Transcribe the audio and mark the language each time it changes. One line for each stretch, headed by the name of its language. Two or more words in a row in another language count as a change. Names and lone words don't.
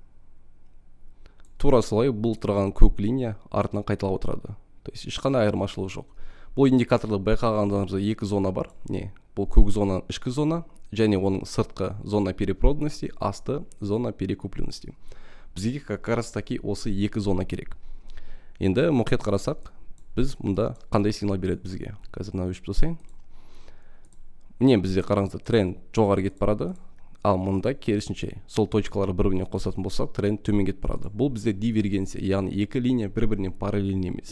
Kazakh: Тура солай бұл тұрған көк линия артынан қайталап отырады. То есть ешқандай айырмашылығы жоқ. Бұл индикаторды байқағандарыңызда екі зона бар. Бұл көк зона ішкі зона, және оның сыртқы зона перепроданности, асты зона перекупленности. Бізге
Russian: как раз таки
Kazakh: осы екі зона керек. Енді мұқият қарасақ, біз мұнда қандай сигнал береді бізге? Қазір мына өшіп тастайын. Міне бізде қараңыздар, тренд жоғары кетіп барады, ал мұнда керісінше сол точкалары бір-біріне қосатын болсақ, тренд төмен кетіп барады. Бұл бізде дивергенция, яғни екі линия бір-біріне параллельно емес.